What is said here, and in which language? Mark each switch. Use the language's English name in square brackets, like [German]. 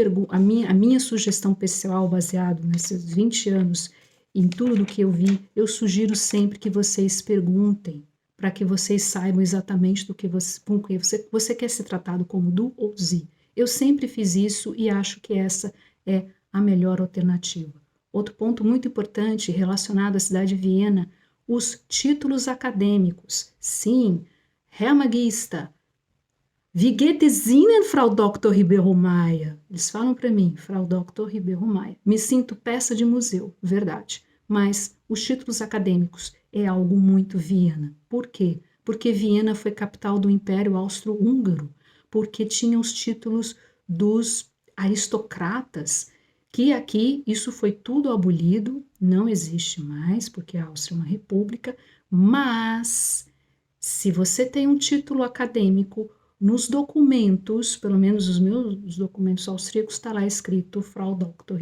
[Portuguese] A minha sugestão pessoal, baseado nesses 20 anos, em tudo que eu vi, eu sugiro sempre que vocês perguntem, para que vocês saibam exatamente do que você quer ser tratado como do ou zi. Eu sempre fiz isso e acho que essa é a melhor alternativa. Outro ponto muito importante relacionado à cidade de Viena, os títulos acadêmicos. Sim, [German] Herr Magister, wie geht es Ihnen, Frau Dr. Ribeiro Maia? [Portuguese] Eles falam para mim, Frau Dr. Ribeiro Maia. Me sinto peça de museu, verdade. Mas os títulos acadêmicos é algo muito Viena. Por quê? Porque Viena foi capital do Império Austro-Húngaro, porque tinha os títulos dos aristocratas, que aqui isso foi tudo abolido, não existe mais, porque a Áustria é uma república, mas se você tem um título acadêmico, nos documentos, pelo menos os meus documentos austríacos, está lá escrito Frau Dr.